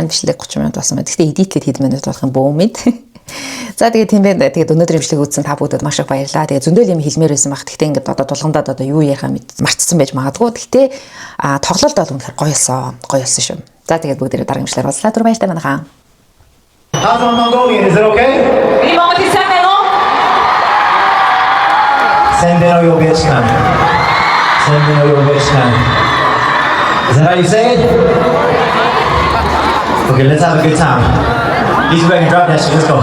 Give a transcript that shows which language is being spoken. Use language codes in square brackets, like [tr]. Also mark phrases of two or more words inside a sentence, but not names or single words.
[mn] Бичлэг 30 минут болсон байна. Гэхдээ эдитлээд хэд минут болох юм бөө мэд. За тэгээд тийм байна. Тэгээд өнөөдрийн бичлэг үзсэн та бүгдэд маш их баярлалаа. Тэгээд зөндөл юм хэлмээр байсан баг. Гэхдээ ингээд одоо тулгамдаад одоо юу ярихаа марцсан байж магадгүй. Гэхдээ тоглолт бол үнэхээр гоё болсон шүү. За тэгээд бүгдээ дараагийн бичлэгээр уулзлаа. Түр баяртай байна хаа. [en] How's my Mongolian? Is it okay? Sendeno Yovechkan. Sendeno Yovechkan. Is that how you say it? Okay, let's have a good time. He's ready to drop that shit.